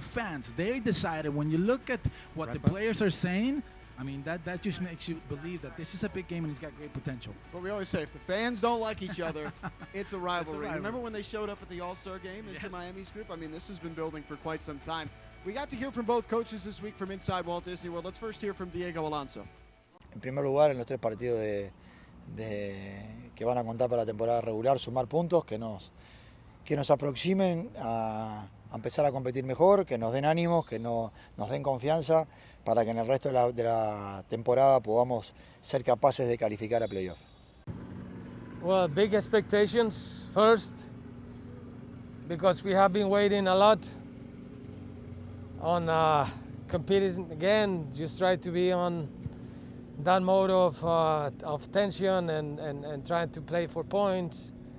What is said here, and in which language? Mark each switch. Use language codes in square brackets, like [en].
[en] The fans, they decided. When you look at what the players are saying, I mean, that just makes you believe that this is a big game and it's got great potential. That's what we always say. If the fans don't like each other, it's a rivalry. Remember when they showed up at the All-Star game into Miami's group? I mean, this has been building for quite some time. We got to hear from both coaches this week from inside Walt Disney World. Let's first hear from Diego Alonso. [es] En primer lugar, en los 3 partidos que van a contar para la temporada regular, sumar puntos que nos aproximen a empezar a competir mejor, que nos den ánimos, que nos den confianza para que en el resto de la temporada podamos ser capaces de calificar a playoff. [en] Well, big expectations first, because we have been waiting a lot on competing again. Just try to be on that mode of tension and trying to play for points.